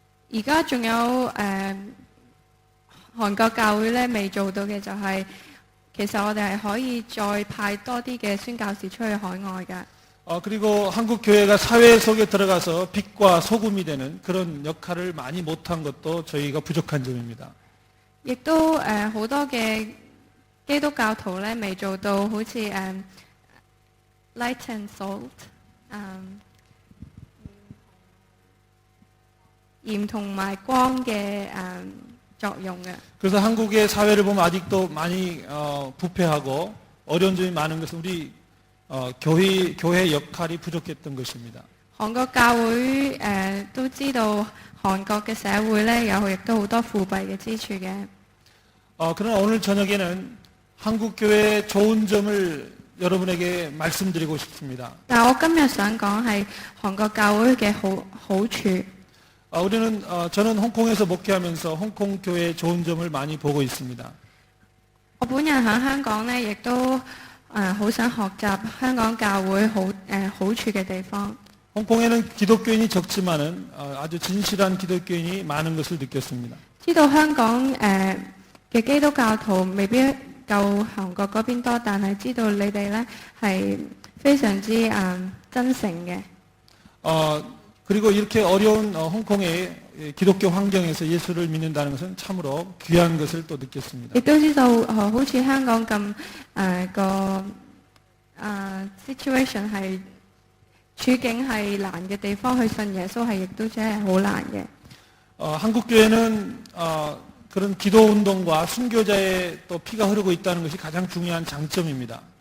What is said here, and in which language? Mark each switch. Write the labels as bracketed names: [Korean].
[Cantonese] 而家仲有韓國教會咧未做到嘅就係、其實我哋係可以再派多啲嘅宣教士出去海外嘅。 [Korean] 그리고 한국 교회가 사회 속에 들어가서 빛과 소금이 되는 그런 역할을 많이 못한 것도 저희가 부족한 점입니다. [Cantonese] 亦都好多嘅基督教徒咧未做到好似 [English] light and salt [Cantonese] 鹽同埋光嘅作用嘅。 [Korean] 그래서 한국의 사회를 보면 아직도 많이 부패하고 어려운 점이 많은 것은 우리 교회 역할이 부족했던 것입니다. [Cantonese] 韓國教會都知道韓國嘅社會咧有亦都好多腐敗嘅之處嘅。 [Korean] 그러나 오늘 저녁에는 한국 교회의 좋은 점을 여러분에게 말씀드리고 싶습니다. [Cantonese] 但我今日想講係韓國教會嘅好處。 [Korean] 저는 홍콩에서 목회하면서 홍콩 교회의 좋은 점을 많이 보고 있습니다. [Cantonese] 我本人喺香港咧，亦都好想學習香港教會好處嘅地方。 [Korean] 홍콩에는 기독교인이 적지만은 아주 진실한 기독교인이 많은 것을 느꼈습니다. [Cantonese] 知道香港嘅基督教徒未必夠韓國嗰邊多，但係知道你哋咧係非常之真誠嘅。 [Korean] 그리고 이렇게 어려운 홍콩의 기독교 환경에서 예수를 믿는다는 것은 참으로 귀한 것을 또 느꼈습니다. [Cantonese] 亦都知道好似香港咁個situation 係處境係難嘅地方，去信耶穌係亦都真係好難嘅。 [Korean] 한국 교회는 그런 기도 운동과 순교자의 또 피가 흐르고 있다는 것이 가장 중요한 장점입니다.